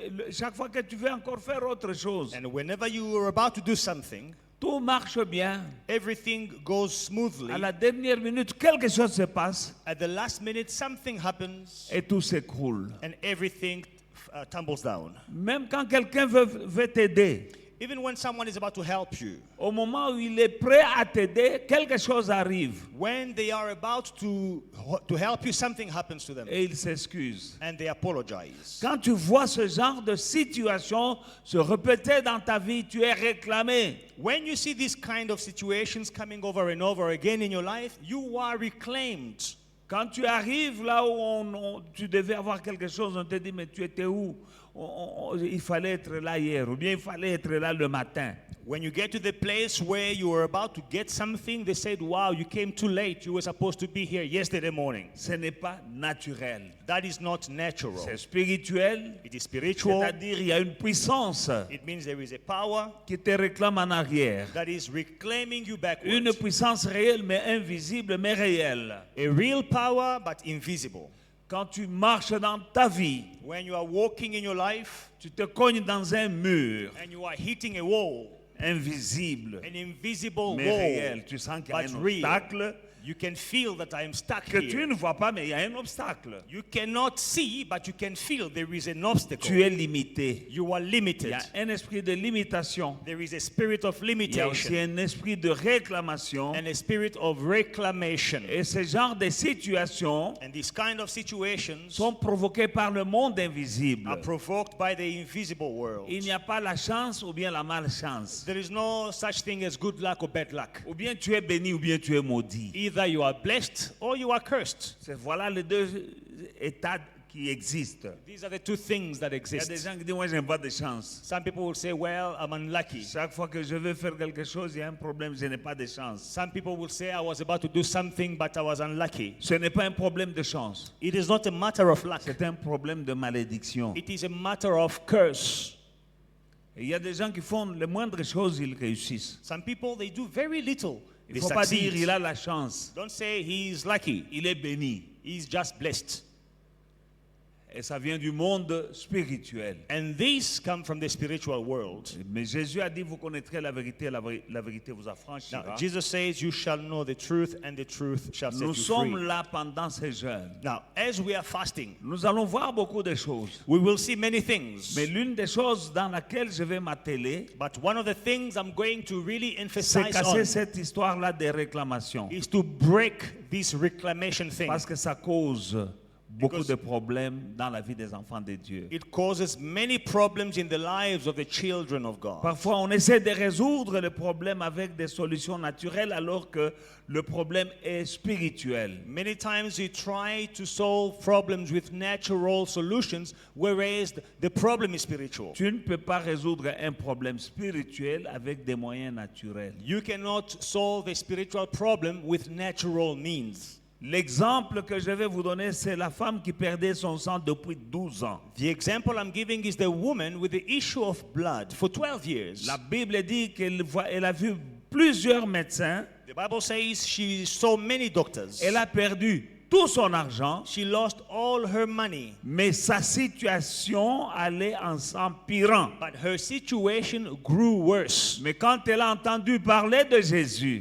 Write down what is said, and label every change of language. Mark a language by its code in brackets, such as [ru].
[fr] Chaque fois que tu veux encore faire autre chose, [en] And whenever you are about to do something, [fr] tout marche bien. [en] everything goes smoothly. [fr] À la dernière minute, quelque chose se passe [en] At the last minute, something happens [fr] et tout s'écroule. [en] and everything tumbles down. [fr] Même quand quelqu'un veut t'aider, [en] Even when someone is about to help you, [fr] au moment où il est prêt à t'aider, quelque chose arrive [en] when they are about to help you, something happens to them [fr] et il s'excuse. [en] and they apologize. [fr] Quand tu vois ce genre de situation se répéter dans ta vie, tu es réclamé. [en] When you see these kind of situations coming over and over again in your life, you are reclaimed. [fr] Quand tu arrives là où tu devais avoir quelque chose, on te dit, mais tu étais où? Il fallait être là hier, ou bien il fallait être là le matin. [en] When you get to the place where you are about to get something, they said, wow, you came too late. You were supposed to be here yesterday morning. [fr] Ce n'est pas naturel. [en] That is not natural. [fr] C'est spirituel. [en] It is spiritual. [fr] C'est-à-dire, il y a une puissance [en] It means there is a power [fr] qui te réclame en arrière. [en] that is reclaiming you [fr] Une [en] backwards. [fr] puissance réelle, mais invisible, mais réelle. [en] A real power, but invisible. [fr] Quand tu marches dans ta vie, [en] When you are walking in your life [fr] tu te cognes dans un mur [en] and you are hitting a wall, [fr] invisible, [en] an invisible [fr] mais [en] wall, [fr] réel. Tu sens qu'il y a [en] but [fr] un [en] real. [fr] obstacle [en] You can feel that I am stuck [fr] que tu [en] here. [fr] ne vois pas, mais il y a un obstacle. [en] You cannot see, but you can feel there is an obstacle. [fr] Tu es limité. [en] You are [fr] Il y [en] limited. [fr] a un esprit de limitation. [en] There is a spirit of [fr] Il y a aussi [en] limitation [fr] un esprit de réclamation. [en] and a spirit of reclamation. [fr] Et ce genre de situations [en] And these kind of situations [fr] sont provoquées par le monde invisible. [en] are provoked by the invisible world. [fr] Il n'y a pas la chance ou bien la malchance. [en] There is no such thing as good luck or bad luck. [fr] Ou bien tu es béni ou bien tu es maudit. [en] Either you are blessed or you are cursed. [fr] Voilà les deux états qui existent. [en] These are the two things that [fr] Il y a des [en] exist. [fr] gens qui disent, moi, je n'ai pas de chance. [en] Some people will say, well, I'm unlucky. [fr] Chaque fois que je veux faire quelque chose, il y a un problème, je n'ai pas de chance. [en] Some people will say, I was about to do something, but I was unlucky. [fr] Ce n'est pas un problème de chance. [en] It is not a matter of luck. [fr] C'est un problème de malédiction. [en] It is a matter of curse. [fr] Et il y a des gens qui font les moindres choses, ils réussissent. [en] Some people, they do very little. [fr] Il [en] They [fr] ne faut pas dire [en] succeed. [fr] il a la chance. [en] Don't say he's lucky. [fr] Il est béni. [en] He's just blessed. [fr] Et ça vient du monde spirituel. [en] And these come from the spiritual world. [fr] Mais Jésus a dit, vous connaîtrez la vérité, la vérité vous affranchira. [en] Now, Jesus says, you shall know the truth, and the truth shall set [fr] Nous [en] you [fr] sommes [en] free. [fr] là pendant ces jeûnes. [en] Now, as we are fasting, [fr] Nous allons voir beaucoup de choses. [en] we will see many things. [fr] Mais l'une des choses dans laquelle je vais m'atteler, [en] But one of the things I'm going to really [fr] c'est [en] emphasize [fr] casser [en] on [fr] cette histoire-là des réclamations. [en] is to break this reclamation thing. [fr] Parce que ça cause beaucoup [en] Because [fr] de problèmes dans la vie des enfants de Dieu. [en] it causes many problems in the lives of the children of God. [fr] Parfois, on essaie de résoudre le problème avec des solutions naturelles alors que le problème est spirituel. [en] Many times we try to solve problems with natural solutions, whereas the problem is spiritual. [fr] Tu ne peux pas résoudre un problème spirituel avec des moyens naturels. [en] You cannot solve a spiritual problem with natural means. [fr] L'exemple que je vais vous donner, c'est la femme qui perdait son sang depuis 12 ans. [en] The example I'm giving is the woman with the issue of blood for 12 years. [fr] La Bible dit elle a vu plusieurs médecins. [en] The Bible says she saw many doctors. [fr] Elle a perdu tout son argent, [en] She lost all her money, [fr] mais sa situation allait en s'empirant. [en] but her situation grew worse. [fr] Mais quand elle a entendu parler de Jésus,